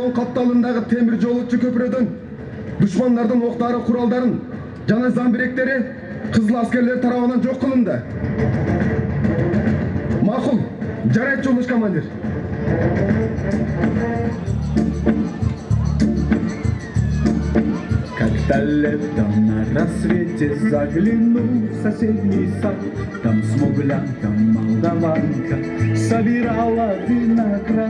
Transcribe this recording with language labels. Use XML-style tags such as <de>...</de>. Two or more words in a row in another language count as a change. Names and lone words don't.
<ky>капталындагы темир жолучу көпүрөдөн душмандардын октары, куралдарын жана замбиректери кызыл аскерлер тарабынан жок кылынды. Макул, жарайт жолдош командир.</ky> <ru>Как-то летом на рассвете заглянул в соседний сад. Там смуглянка, молдаванка собирала виноград.</ru>